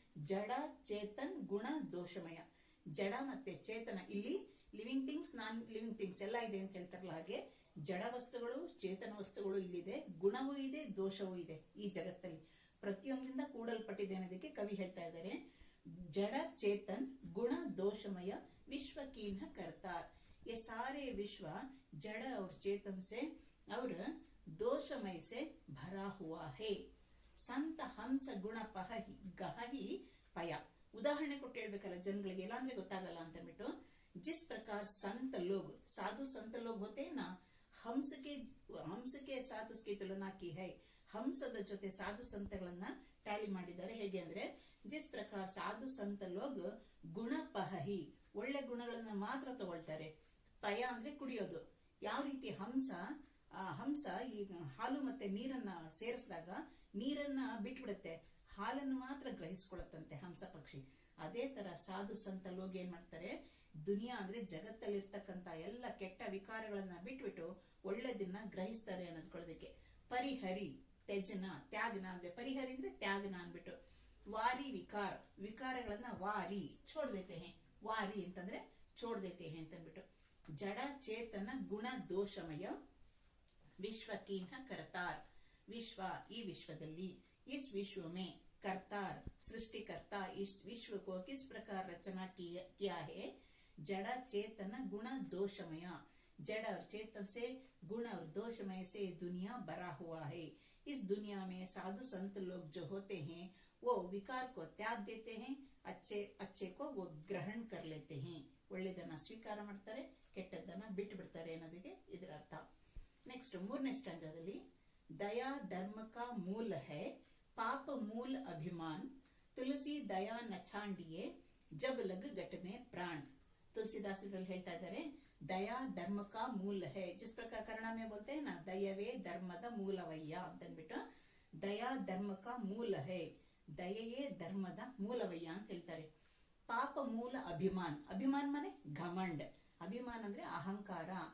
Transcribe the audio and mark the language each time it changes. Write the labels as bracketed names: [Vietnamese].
[Kannada] ಜಡ ಚೇತನ್ ಗುಣ ದೋಷಮಯ, ಜಡ ಮತ್ತೆ ಚೇತನ, ಇಲ್ಲಿ living things non living things ಎಲ್ಲ ಇದೆ ಅಂತ ಹೇಳ್ತಾರಲ್ಲ, ಹಾಗೆ ಜಡ ವಸ್ತುಗಳು ಚೇತನ ವಸ್ತುಗಳು ಇಲ್ಲಿದೆ, ಗುಣವೂ ಇದೆ ದೋಷವೂ ಇದೆ. ಈ ಜಗತ್ತಲ್ಲಿ ಪ್ರತಿಯೊಂದರಿಂದ ಕೂಡಲ್ಪಟ್ಟಿದೆ ಅನ್ನೋದಕ್ಕೆ ಕವಿ ಹೇಳ್ತಾ ಇದ್ದಾರೆ. [Hindi] जड़ चेतन गुण दोषमय विश्व कीन्ह करतार. ये सारे विश्व जड़ और चेतन से और दोषमय से भरा हुआ है. संत हंस गुण पहहि गहहि पय. [Kannada] ಉದಾಹರಣೆ ಕೊಟ್ಟು ಹೇಳ್ಬೇಕಲ್ಲ ಜನಗಳಿಗೆ, ಇಲ್ಲ ಅಂದ್ರೆ ಗೊತ್ತಾಗಲ್ಲ ಅಂತ ಅಂದ್ಬಿಟ್ಟು. [Hindi] जिस प्रकार संत लोग साधु संत लोग होते हैं ना, हंस के साथ उसकी तुलना की है. [Kannada] ಹಂಸದ ಜೊತೆ ಸಾಧು ಸಂತಗಳನ್ನ ಟ್ಯಾಲಿ ಮಾಡಿದ್ದಾರೆ. ಹೇಗೆ ಅಂದ್ರೆ [Hindi] जिस प्रकार साधु संत लोग गुण पहहि [Kannada] ಒಳ್ಳೆ ಗುಣಗಳನ್ನ ಮಾತ್ರ ತಗೊಳ್ತಾರೆ. ಪಯ ಅಂದ್ರೆ ಕುಡಿಯೋದು. ಯಾವ ರೀತಿ ಹಂಸ ಈ ಹಾಲು ಮತ್ತೆ ನೀರನ್ನ ಸೇರಿಸಿದಾಗ ನೀರನ್ನ ಬಿಟ್ಬಿಡುತ್ತೆ, ಹಾಲನ್ನು ಮಾತ್ರ ಗ್ರಹಿಸ್ಕೊಳತ್ತಂತೆ ಹಂಸ ಪಕ್ಷಿ. ಅದೇ ತರ ಸಾಧು ಸಂತ ಲೋಗ ಏನ್ ಮಾಡ್ತಾರೆ, ದುನಿಯಾ ಅಂದ್ರೆ ಜಗತ್ತಲ್ಲಿರ್ತಕ್ಕಂತ ಎಲ್ಲ ಕೆಟ್ಟ ವಿಕಾರಗಳನ್ನ ಬಿಟ್ಬಿಟ್ಟು ಒಳ್ಳೆದನ್ನ ಗ್ರಹಿಸ್ತಾರೆ ಅನ್ನೋದ್ಕೊಳ್ಳೋದಕ್ಕೆ. ಪರಿಹರಿ ತ್ಯಜನ, ತ್ಯಾಗನ ಅಂದ್ರೆ ಪರಿಹರಿ ಅಂದ್ರೆ ತ್ಯಾಗನ ಅನ್ಬಿಟ್ಟು. ವಾರಿ ವಿಕಾರ, ವಿಕಾರಗಳನ್ನ ವಾರಿ [Hindi] छोड़ देते हैं. [Kannada] ವಾರಿ ಅಂತಂದ್ರೆ [Hindi] छोड़ देते हैं [Kannada] ಅಂತ ಅಂದ್ಬಿಟ್ಟು. [Hindi] ಜಡ ಚೇತನ ಗುಣ ದೋಷಮಯ ವಿಶ್ವ ಕೀನ್ಹ ಕರ್ತಾರ್. [Kannada] ವಿಶ್ವ ಈ ವಿಶ್ವದಲ್ಲಿ, [Hindi] इस विश्व में करतार सृष्टिकर्ता इस विश्व को किस प्रकार रचना किया है. जड़ चेतन गुण दोषमय, जड़ और चेतन से गुण और दोषमय से दुनिया भरा हुआ है. इस दुनिया में साधु संत लोग जो होते हैं वो विकार को त्याग देते हैं, अच्छे को वो ग्रहण कर लेते हैं. [Kannada] ಒಳ್ಳೆದನ್ನ ಸ್ವೀಕಾರ ಮಾಡ್ತಾರೆ, ಕೆಟ್ಟದ್ದನ್ನ ಬಿಟ್ಟು ಬಿಡ್ತಾರೆ ಅನ್ನೋದಕ್ಕೆ ಇದರ ಅರ್ಥ. ನೆಕ್ಸ್ಟ್ ಮೂರನೇ ಸ್ಟಾಂಜಾದಲ್ಲಿ [Hindi] ದಯಾ ಧರ್ಮ ಕಾ ಮೂಲ ಹೈ ಪಾಪ ಮೂಲ ಅಭಿಮಾನ್ ತುಳಸಿ ದಯಾ ನಚಾಂಡಿಯೇ ಜಬ್ ಲಗ್ ಗಟ್ ಮೇ ಪ್ರಾಣ್. तुलसीदास इधर [Kannada] ಹೇಳ್ತಾ ಇದ್ದಾರೆ [Hindi] दया धर्म का मूल है. जिस प्रकार कन्नड़ में बोलते हैं ना, दयवे [Kannada] धर्मದ ಮೂಲವಯ್ಯ ಅಂತ ಅಂದ್ಬಿಟ್ಟು [Hindi] दया धर्म का मूल है, [Kannada] ದಯೆಯೇ ಧರ್ಮದ ಮೂಲವಯ್ಯ ಅಂತ ಹೇಳ್ತಾರೆ. ಪಾಪ ಮೂಲ ಅಭಿಮಾನ್, ಅಭಿಮಾನ್ ಮನೆ ಘಮಂಡ್, ಅಭಿಮಾನ್ ಅಂದ್ರೆ ಅಹಂಕಾರ.